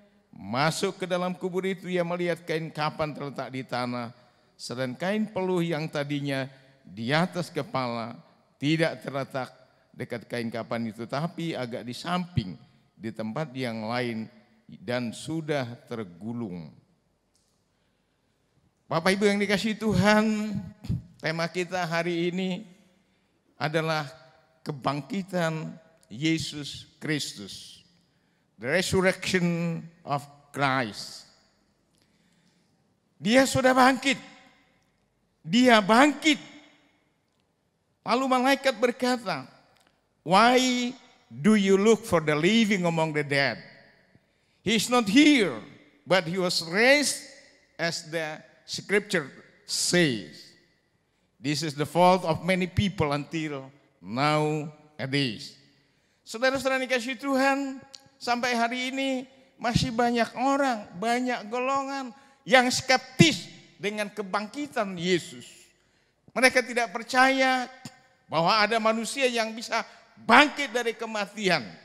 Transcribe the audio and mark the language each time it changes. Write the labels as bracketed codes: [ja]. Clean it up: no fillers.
[id] Masuk ke dalam kubur itu ia melihat kain kapan terletak di tanah, sedang kain peluh yang tadinya di atas kepala tidak terletak dekat kain kapan itu, tapi agak di samping di tempat yang lain dan sudah tergulung. Bapak Ibu yang dikasihi Tuhan, tema kita hari ini adalah kebangkitan Yesus Kristus. [en] The resurrection of Christ. [id] Dia sudah bangkit. Dia bangkit. Lalu malaikat berkata, [en] "Why do you look for the living among the dead? He is not here, but he was raised as the scripture says." This is the fault of many people until nowadays. [id] Saudara-saudara dikasih Tuhan, sampai hari ini masih banyak orang, banyak golongan yang skeptis dengan kebangkitan Yesus. Mereka tidak percaya bahwa ada manusia yang bisa bangkit dari kematian.